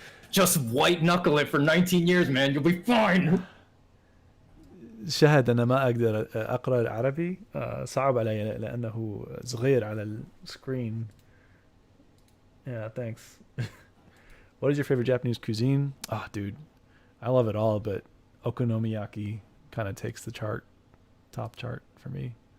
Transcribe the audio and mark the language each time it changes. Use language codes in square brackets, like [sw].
[en] Just white knuckle it for 19 years, man. You'll be fine. [ar] شاهد أنا ما أقدر أقرأ العربي صعب علي لأنه صغير على السكرين. [en] Yeah, thanks. What is your favorite Japanese cuisine? Oh, dude, I love it all, but okonomiyaki kind of takes the top chart for me.